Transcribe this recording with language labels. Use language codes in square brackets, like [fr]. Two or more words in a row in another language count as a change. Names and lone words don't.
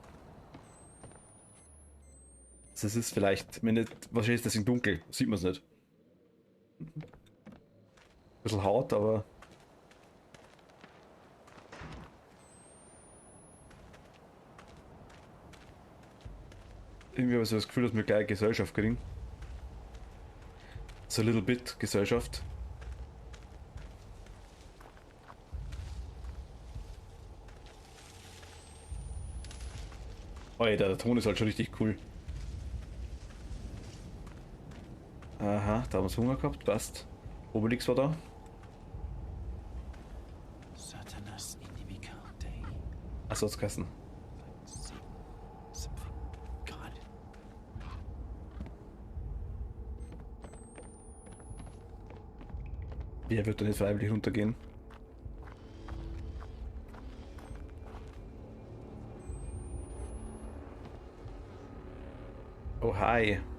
[de] Das ist vielleicht, wenn nicht, wahrscheinlich ist das im Dunkel, sieht man es nicht. Bisschen hart, aber. Irgendwie habe ich so das Gefühl, dass wir gleich Gesellschaft kriegen. [en] So a little bit Gesellschaft. [de] Alter, der Ton ist halt schon richtig cool. Aha, da haben wir Hunger gehabt, passt. Obelix war da. [la] Satanas inimica Dei. [de] Achso, das Kassen. [en] Something. God. [de] Wer wird da nicht freiwillig runtergehen? [en] Oh, hi.